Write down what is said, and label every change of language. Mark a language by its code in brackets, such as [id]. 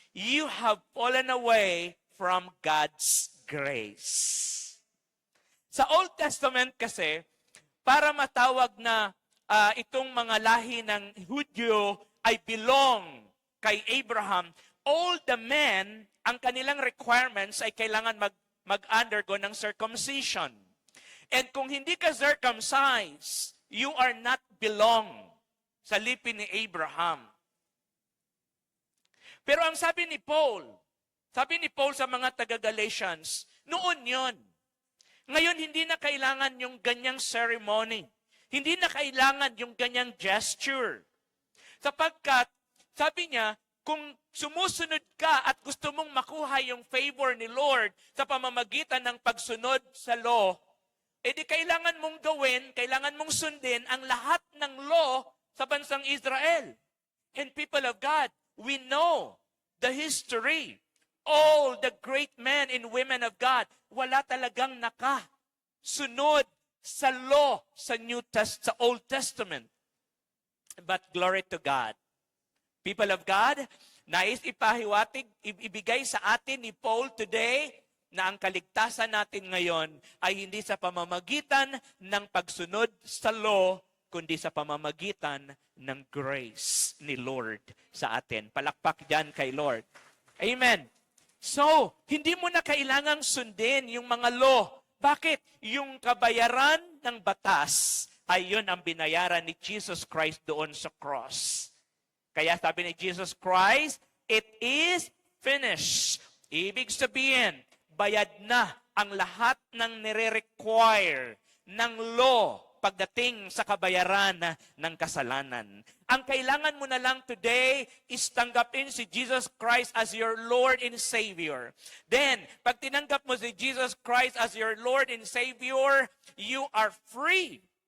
[en] You have fallen away from God's grace. [tl] Sa Old Testament kasi, para matawag na itong mga lahi ng Hudyo ay belong kay Abraham, [en] all the men, [tl] ang kanilang requirements ay kailangan mag-undergo ng circumcision. And kung hindi ka circumcised, [en] you are not belong [tl] sa lipi ni Abraham. Pero ang sabi ni Paul sa mga taga-Galatians, noon yon. Ngayon, hindi na kailangan yung ganyang ceremony. Hindi na kailangan yung ganyang gesture. Sapagkat, sabi niya, kung sumusunod ka at gusto mong makuha yung favor ni Lord sa pamamagitan ng pagsunod sa law, edi kailangan mong gawin, kailangan mong sundin ang lahat ng law sa bansang Israel. [en] And people of God, we know the history. All the great men and women of God, [tl] wala talagang nakasunod sa law sa sa Old Testament. [en] But glory to God. People of God, [tl] nais ipahiwatig, ibigay sa atin ni Paul today na ang kaligtasan natin ngayon ay hindi sa pamamagitan ng pagsunod sa law, kundi sa pamamagitan ng grace ni Lord sa atin. Palakpak dyan kay Lord. Amen. So, hindi mo na kailangang sundin yung mga law. Bakit? Yung kabayaran ng batas ay yun ang binayaran ni Jesus Christ doon sa cross. Kaya sabi ni Jesus Christ, [en] it is finished. [tl] Ibig sabihin, bayad na ang lahat ng nire-require ng law pagdating sa kabayaran ng kasalanan. Ang kailangan mo na lang today is tanggapin si Jesus Christ [en] as your Lord and Savior. Then, [tl] pag tinanggap mo si [en] Jesus Christ as your Lord and Savior, you are free.